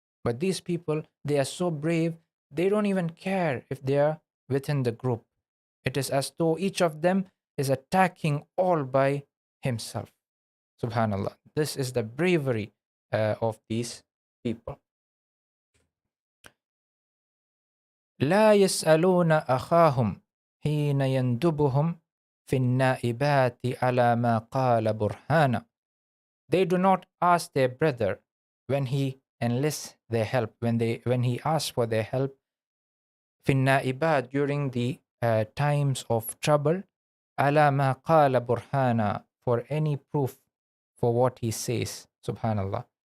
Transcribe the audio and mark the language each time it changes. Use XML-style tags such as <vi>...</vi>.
<en>But these people, they are so brave, they don't even care if they are within the group. It is as though each of them is attacking all by himself. Subhanallah. This is the bravery of these people.</en> <ar>لا يسألون أخاهم حين يندبهم في النائبات على ما قال برهانا.</ar> <en>They do not ask their brother when he enlists their help, when he asks for their help,</en> <ar>في النائبات,</ar> <en>during the times of trouble,</en> <ar>على ما قال برهانا,</ar> <en>for any proof for what he says. Subhanallah.</en>